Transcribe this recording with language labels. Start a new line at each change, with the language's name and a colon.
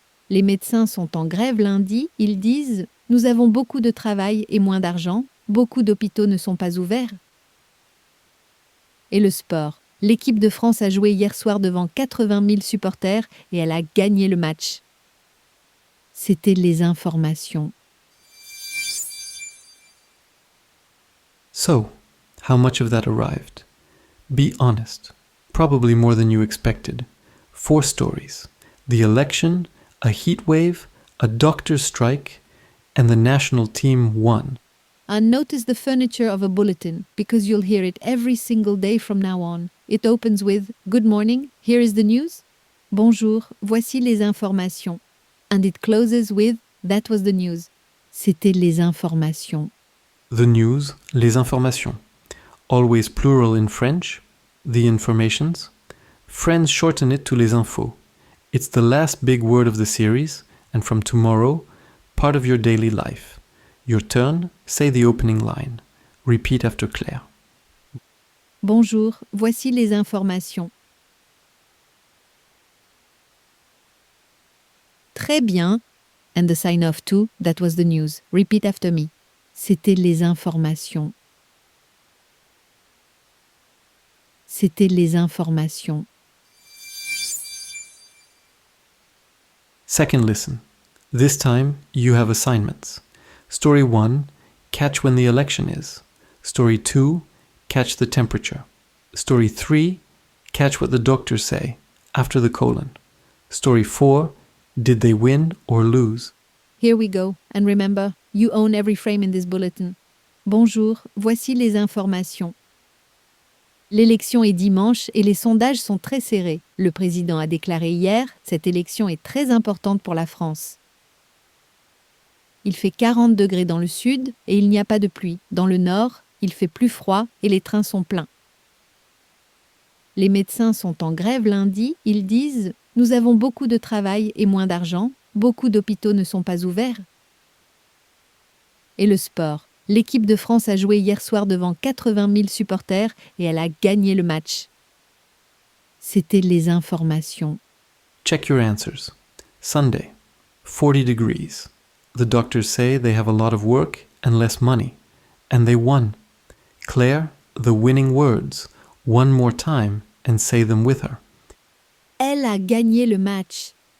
French: Les médecins sont en grève lundi. Ils disent « Nous avons beaucoup de travail et moins d'argent. Beaucoup d'hôpitaux ne sont pas ouverts. » Et le sport. L'équipe de France a joué hier soir devant 80 000 supporters et elle a gagné le match. C'était les informations.
English: So, how much of that arrived? Be honest. Probably more than you expected. 4 stories. The election, a heat wave, a doctor's strike, and the national team won. And notice the furniture of a bulletin, because you'll hear it every single day from now on. It opens with Good morning, here is the news.
French: Bonjour, voici les informations.
English: And it closes with That was the news.
French: C'était les informations.
English: The news,
French: les informations.
English: Always plural in French, the informations. Friends shorten it to
French: les infos.
English: It's the last big word of the series, and from tomorrow, part of your daily life. Your turn, say the opening line. Repeat after Claire.
French: Bonjour, voici les informations. Très bien.
English: And the sign off too, that was the news. Repeat after me.
French: C'était les informations. C'était les informations.
English: Second listen. This time, you have assignments. Story 1, catch when the election is. Story 2, catch the temperature. Story 3, catch what the doctors say, after the colon. Story 4, did they win or lose? Here we go. And remember, you own every frame in this bulletin.
French: Bonjour, voici les informations. L'élection est dimanche et les sondages sont très serrés. Le président a déclaré hier, cette élection est très importante pour la France. Il fait 40 degrés dans le sud et il n'y a pas de pluie. Dans le nord, il fait plus froid et les trains sont pleins. Les médecins sont en grève lundi. Ils disent « Nous avons beaucoup de travail et moins d'argent. Beaucoup d'hôpitaux ne sont pas ouverts. » Et le sport. L'équipe de France a joué hier soir devant 80 000 supporters et elle a gagné le match. C'était les informations.
English: Check your answers. Sunday, 40 degrees. The doctors say they have a lot of work and less money. And they won. Claire, the winning words. One more time and say them with her.
French: Elle a gagné le match.